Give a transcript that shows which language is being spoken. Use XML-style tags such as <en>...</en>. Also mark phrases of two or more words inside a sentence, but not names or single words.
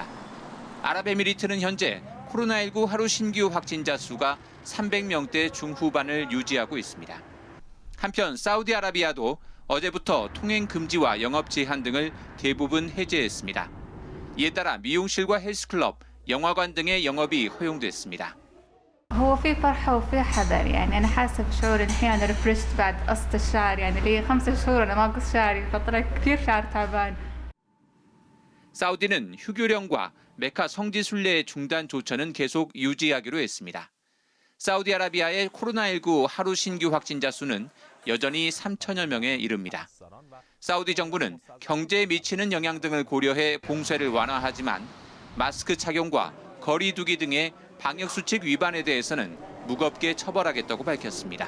<ko>아랍에미리트는 현재 코로나19 하루 신규 확진자 수가 300명대 중후반을 유지하고 있습니다. 한편 사우디아라비아도 어제부터 통행 금지와 영업 제한 등을 대부분 해제했습니다. 이에 따라 미용실과 헬스클럽, 영화관 등의 영업이 허용됐습니다.</ko> <ar>هو في فرحة وفي حذر يعني أنا حاسة بشعور إني أنا ريفرشت بعد قصة الشعر يعني لي 5 شهور أنا ما قص شعري فترة كثير شعر تعبان.</ar> <ko>사우디는 휴교령과 메카 성지 순례 중단 조처는 계속 유지하기로 했습니다. 사우디아라비아의 코로나19 하루 신규 확진자 수는 여전히 3천여 명에 이릅니다. 사우디 정부는 경제에 미치는 영향 등을 고려해 봉쇄를 완화하지만 마스크 착용과 거리 두기 등의 방역 수칙 위반에 대해서는 무겁게 처벌하겠다고 밝혔습니다.</ko>